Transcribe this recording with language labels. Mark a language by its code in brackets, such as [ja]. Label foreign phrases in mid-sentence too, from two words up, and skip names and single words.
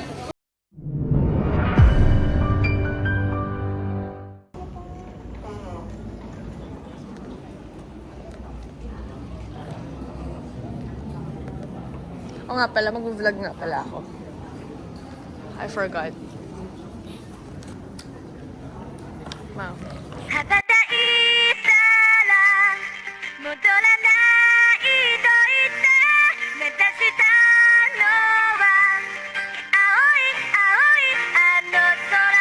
[tl] O nga pala, mag-vlog nga pala ako. [en] I forgot. Wow. [ja] 羽ばたいたら戻らないと言って目指したのは青い青いあの空